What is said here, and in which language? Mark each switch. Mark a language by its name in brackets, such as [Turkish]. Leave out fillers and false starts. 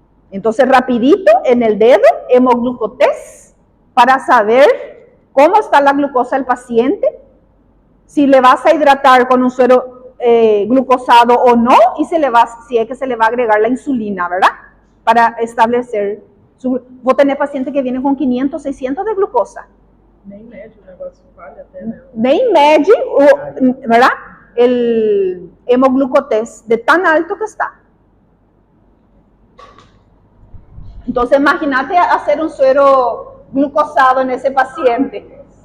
[Spanish] Entonces rapidito en el dedo, hemoglucotest, para saber cómo está la glucosa del paciente, si le vas a hidratar con un suero glucosado o no, y si es que se le va a agregar la insulina, ¿verdad? Para establecer vos tenés pacientes que vienen con 500, 600 de glucosa. [Portuguese] Nem mede o negócio falha até, né? [Spanish] Nem mede, ¿verdad? El hemoglucotest de tan alto que está. Entonces imagínate hacer un suero glucosado en ese paciente.